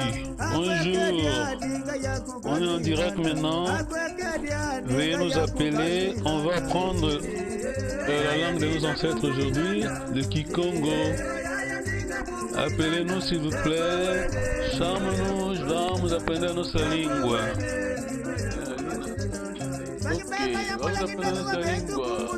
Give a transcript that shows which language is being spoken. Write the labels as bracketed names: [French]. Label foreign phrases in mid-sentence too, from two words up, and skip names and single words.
[French] Bonjour. On est en direct maintenant. Veuillez nous appeler. On va prendre la langue de nos ancêtres aujourd'hui, le Kikongo. Appelez-nous s'il vous plaît. [Portuguese] Chame-nous, vamos aprender nossa língua. Ok, vamos aprender nossa língua.